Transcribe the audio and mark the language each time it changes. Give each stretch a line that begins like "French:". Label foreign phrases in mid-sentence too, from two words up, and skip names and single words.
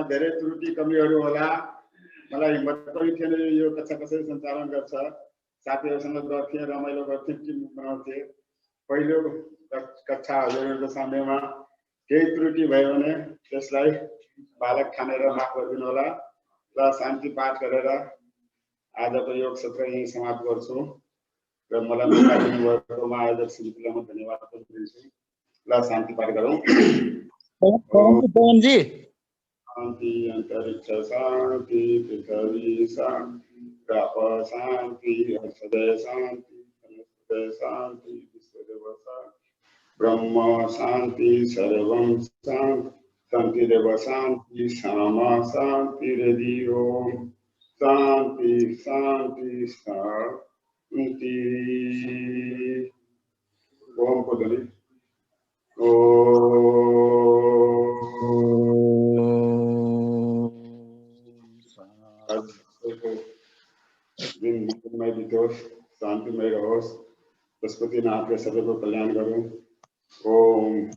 Nepali: धेरै त्रुटि कमीहरू होला मलाई हिम्मत पनि थिएन यो कक्षा कसरी सञ्चालन गर्छ साथीहरूसँग गर्थेँ रमाइलो गर्थेँ टिम बनाउँथेँ पहिलो कक्षा हजुरहरूको समयमा केही त्रुटि भयो भने त्यसलाई बालक ठानेर माफ गरिदिनु होला ल शान्ति पाठ गरेर आजको योग सत्र यही समाप्त गर्छु र मलाई मौका दिनुभएकोमा आयोजक श्रीलाई म धन्यवाद पनि दिन्छु ल शान्ति पाठ गरौँ
Sanskrit: शान्ति अन्तरिक्ष शान्ति पृथ्वी शान्ति ग्राप शान्ति हृदय शान्ति वनस्पति शान्ति विश्वदेव शान्ति ब्रह्म शान्ति सर्वं शान्ति शान्तिरेव शान्ति सामा शान्ति हृदि ओम शान्ति शान्ति शान्ति
Nepali: ओम को ध्वनि दिन बितोस् शान्तिमय रहोस् पशुपति नाथ के सबैको कल्याण गरौँ ओम